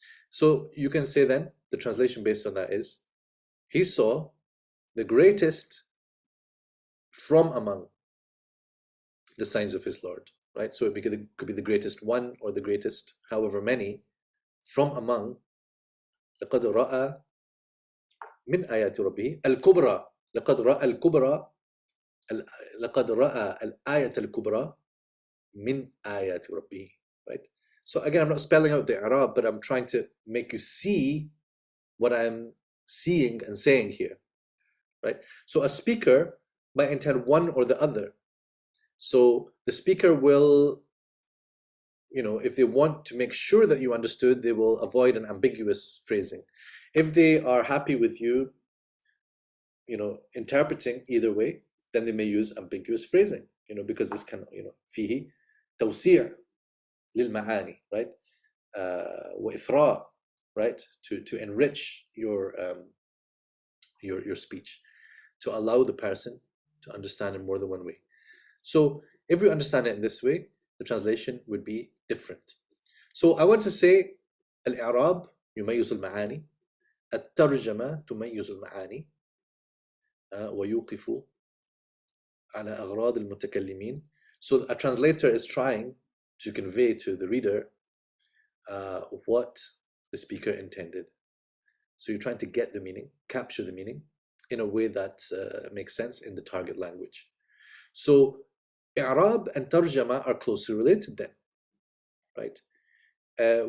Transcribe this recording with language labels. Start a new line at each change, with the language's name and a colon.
English: So you can say then the translation based on that is, he saw the greatest from among the signs of his Lord, right? So it could be the greatest one or the greatest however many from among.
Arabic: لقد رأى من آيات ربه الكبرى. لقد رأى الكبرى. لقد رأى الآية الكبرى من آيات ربه, right?
English: So again, I'm not spelling out the i'rab, but I'm trying to make you see what I'm seeing and saying here, right? So a speaker might intend one or the other. So the speaker will, if they want to make sure that you understood, they will avoid an ambiguous phrasing. If they are happy with you, interpreting either way, then they may use ambiguous phrasing, because this can,
Arabic: فيه توسيع للمعاني,
English: right?
Arabic: وإثراء,
English: right? To enrich your speech, to allow the person to understand in more than one way. So if we understand it in this way, the translation would be different. So I want to say al-i'rab
Arabic: يميز المعاني, الترجمة تميز المعاني, ويوقف على أغراض المتكلمين.
English: So a translator is trying to convey to the reader what the speaker intended. So you're trying to get the meaning, capture the meaning in a way that makes sense in the target language. So i'rab and tarjama are closely related then, right?